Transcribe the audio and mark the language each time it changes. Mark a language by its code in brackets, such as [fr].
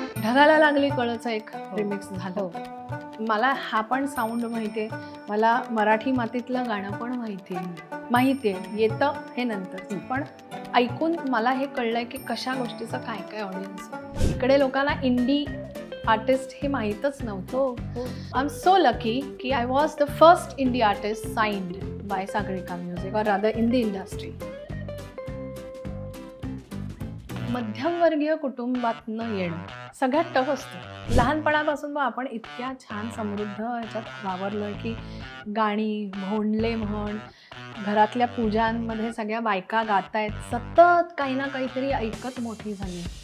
[mr] ढगाला लागली कळचं एक रिमिक्स झालं. मला हा पण साऊंड माहितीये, मला मराठी मातीतलं गाणं पण माहितीये, येतं हे नंतर. पण ऐकून मला हे कळलंय की कशा गोष्टीचं काय काय ऑडियन्स. इकडे लोकांना इंडी आर्टिस्ट हे माहीतच नव्हतं. [en] I am so lucky की I was the first indie artist signed by Sagarika music और rather in the industry. [mr] मध्यमवर्गीय कुटुंबातनं येणं सगळ्यात टफ असतं. लहानपणापासून मग आपण इतक्या छान समृद्ध ह्याच्यात वावरलोय की गाणी भोंडले म्हण, घरातल्या पूजांमध्ये सगळ्या बायका गातायत, सतत काही ना काहीतरी ऐकत मोठी झाली.